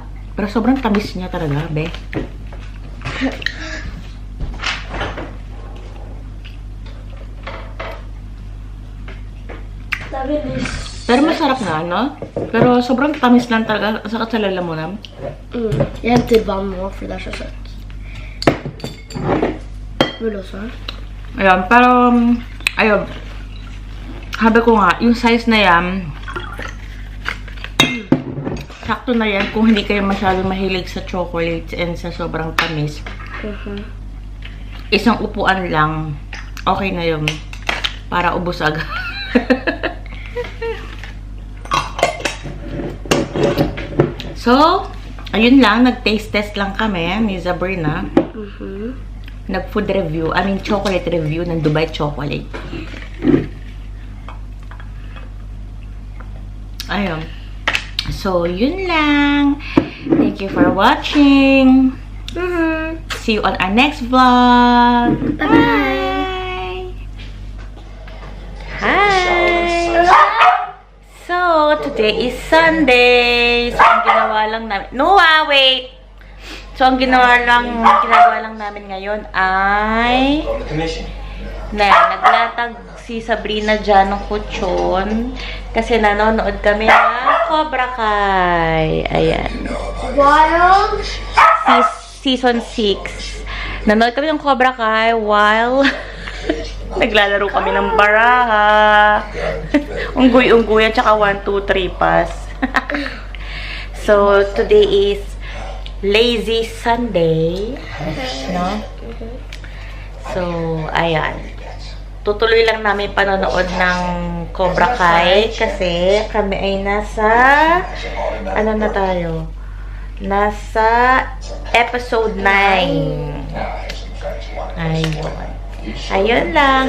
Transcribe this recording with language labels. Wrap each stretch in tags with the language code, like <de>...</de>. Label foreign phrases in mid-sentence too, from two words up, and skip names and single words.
<tl>Pero sobrang tamis niya talaga, be. Pero masarap na, no? Pero sobrang tamis lang talaga. Sakit sa lalamunan.</tl> <sv>Jag hade bara more för det är så sött. Vill du så?</sv> <tl>Ayan, pero ayun. Sabi ko nga, yung size na yan, sakto na yan kung hindi kayo masyadong mahilig sa chocolates and sa sobrang tamis. Isang upuan lang, okay na yun. Para ubos agad. So, ayun lang, nag-</tl> <en>taste test</en> <tl>lang kami ni Sabrina. Nag-</tl> <en>food review, chocolate review</en> <tl>ng Dubai Chocolate. Ayun. So, yun lang.</tl> <en>Thank you for watching. See you on our next vlog. Bye! Hi! So, today is Sunday.</en> <tl>So, ang ginawa lang namin... Noah, wait! So, ang ginagawa lang namin ngayon ay... naglatag si Sabrina dyan ng kutsyon. Kasi nanonood kami ng Cobra Kai. Ayan. Wild? Season 6. Nanonood kami ng Cobra Kai while... naglalaro kami ng baraha. Unggoy-unggoy at saka 1, 2, 3 pass.</tl> <en>So, today is Lazy Sunday.</en> <tl>No? So, ayan. Tutuloy lang namin panonood ng Cobra Kai kasi kami ay nasa ano na tayo? Nasa episode 9. Ayun. Ayun lang.</tl>